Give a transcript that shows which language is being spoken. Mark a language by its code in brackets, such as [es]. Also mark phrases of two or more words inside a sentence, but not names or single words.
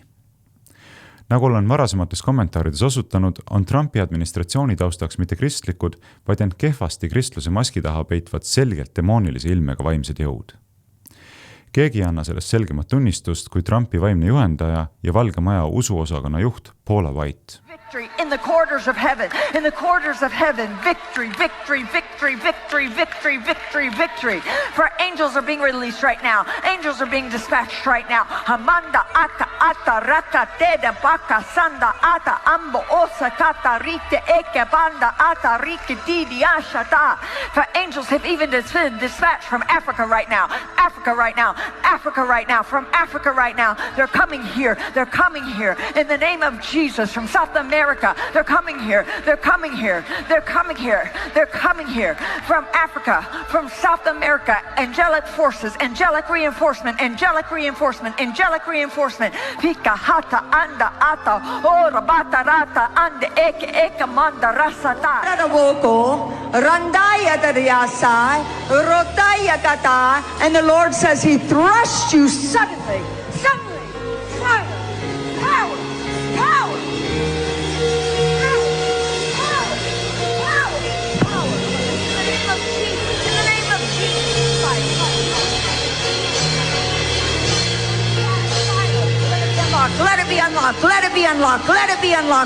[et] Nagu olen varasemates kommentaarides osutanud, on Trumpi administratsiooni taustaks mitte kristlikud, vaid end kehvasti kristluse maski taha peitvad selgelt demoonilise ilmega vaimsed jõud. Keegi anna sellest selgemat tunnistust kui Trumpi vaimne juhendaja ja Valge Maja usuosakonna juht Paula White. [en] Victory in the corridors of heaven, victory, victory, victory, victory, victory, victory, victory. For angels are being released right now. Angels are being dispatched right now. Hamanda aka ata raka teda baka sanda ata ambo osa kata rite eke banda ata rike didi ashata. For angels have even been dispatched from Africa right now. Africa right now. Africa right now. From Africa right now. They're coming here. They're coming here. In the name of Jesus from South America. They're coming here. They're coming here. They're coming here. They're coming here. From Africa, from South America, angelic forces, angelic reinforcement, angelic reinforcement, angelic reinforcement. Pika hata anda ata ora bata rata ande eke manda rasata. Radavoko randaya dariyasai rotaya kata, and the Lord says He thrust you suddenly, fire, power. Let it be unlocked. Let it be unlocked. Let it be unlocked.